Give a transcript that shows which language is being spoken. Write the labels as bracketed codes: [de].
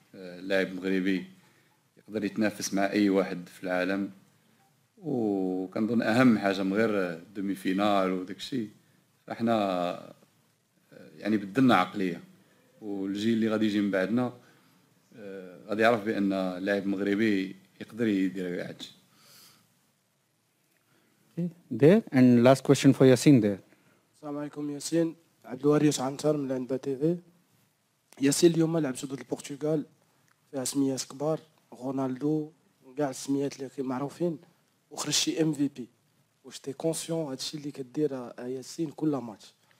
[ar] اللاعب مغربي يقدر يتنافس مع اي واحد في العالم، وكنظن اهم حاجه من غير دومي فينال وداك الشيء، فاحنا يعني بدلنا عقليه، والجيل اللي غادي يجي من بعدنا غادي يعرف بان اللاعب مغربي يقدر يدير كاع هادشي. [en] There and last question for Yasin there. [ar] السلام عليكم ياسين. عبد الوريث عنتر من العنبه تي في. ياسين، اليوم لعبتوا ضد البرتغال فيها سميات كبار، رونالدو، كاع السميات اللي معروفين، وخرجتي ام في بي. واش [fr] تي كونسيون [ar] هادشي اللي كدير ياسين كل ماتش؟